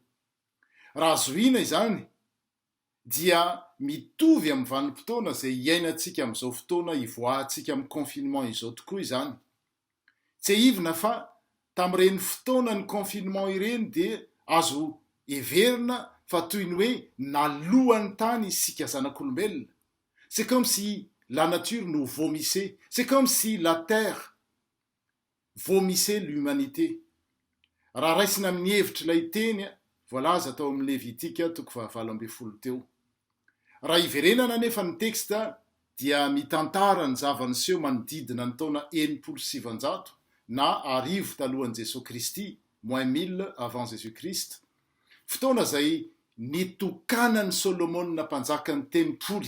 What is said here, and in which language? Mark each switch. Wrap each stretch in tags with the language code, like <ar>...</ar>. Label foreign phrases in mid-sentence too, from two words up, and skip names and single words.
<mg>Raha zoina izany dia mitovy amin'ny vanim-potoana izay iainantsika amin'izao fotoana ivoahantsika amin'ny confinement izao tokoa izany. Tsy ahivina fa tamin'ireny fotoana ny confinement ireny dia azo heverina fa toy ny hoe nalohan'ny tany isika zanak'olombelona.</mg> <fr>C'est comme si la nature nous vomissait, c'est comme si la terre vomissait l'humanité.</fr> <mg>Raha raisina amin'ny hevitra ilay teny voalaza tao amin'ny Levitika toko 7:12 teo. Raha iverenana nefa ny teksta dia mitantara ny zava-niseho manodidina ny taona 1700 na arivo talohan'i Jesosy Kristy, -1000</mg> <fr>avant Jésus-Christ,</fr> <mg>fotoana izay nitokanan'ny Solomona mpanjakan'ny tempoly.</mg>